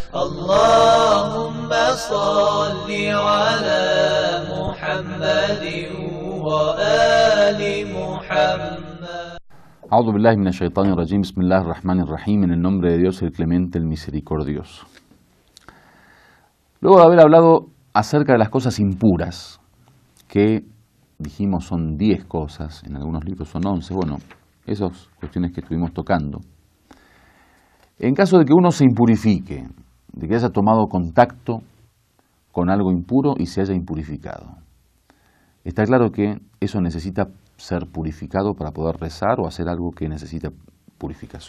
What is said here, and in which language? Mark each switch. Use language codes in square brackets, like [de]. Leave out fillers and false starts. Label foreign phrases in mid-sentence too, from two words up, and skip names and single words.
[ar] اللهم صل على محمد وآل محمد. أعوذ بالله من الشيطان الرجيم. بسم الله الرحمن الرحيم. [es] En el nombre de Dios, el clemente, el misericordioso. Luego de haber hablado acerca de las cosas impuras, que dijimos son 10 cosas, en algunos libros son 11, bueno, esas cuestiones que estuvimos tocando. En caso de que uno se impurifique, de que haya tomado contacto con algo impuro y se haya impurificado, está claro que eso necesita ser purificado para poder rezar o hacer algo que necesita purificación.